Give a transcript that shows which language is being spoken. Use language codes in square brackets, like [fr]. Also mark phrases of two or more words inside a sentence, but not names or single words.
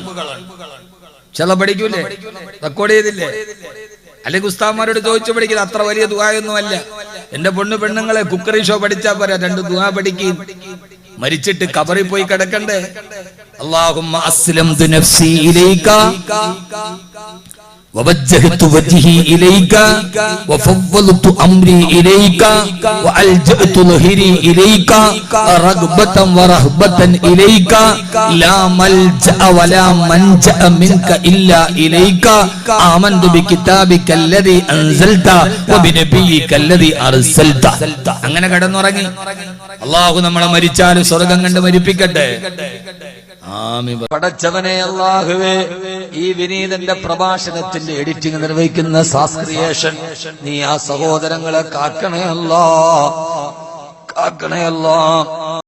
[ml] ചില പഠിക്കൂലേ, റെക്കോർഡ് ചെയ്തില്ലേ? അല്ലെങ്കിൽ ഉസ്താദ്മാരോട് ചോദിച്ചു പഠിക്കുന്നത് അത്ര വലിയ ദുആയൊന്നും അല്ല. എന്റെ പെണ്ണുങ്ങളെ [en] cookery show [ml] പഠിച്ചാ പോരാ, 2 ദുആ പഠിക്കും. മരിച്ചിട്ട് ഖബറിൽ പോയി കിടക്കണ്ടേ? [ar] اللهم أسلمت نفسي إليك ووجهت وجهي إليك وفوضت أمري إليك وألجأت ظهري إليك رغبة ورهبة إليك لا ملجأ ولا منجأ منك إلا إليك آمنت بكتابك الذي أنزلت وبنبيك الذي أرسلت. [ml] അങ്ങനെ കിടന്നുറങ്ങി. അല്ലാഹു നമ്മളെ മരിച്ചാലും സ്വർഗ്ഗം കണ്ട് മരിപ്പിക്കട്ടെ. പടച്ചവനെ അല്ലാഹുവേ, ഈ വിനീതന്റെ പ്രഭാഷണത്തിന്റെ എഡിറ്റിംഗ് നിർവഹിക്കുന്ന സാസ്ക്രിയേഷൻ നീ ആ സഹോദരങ്ങളെ കാക്കണേ അല്ലാ, കാക്കണേ അല്ലാ.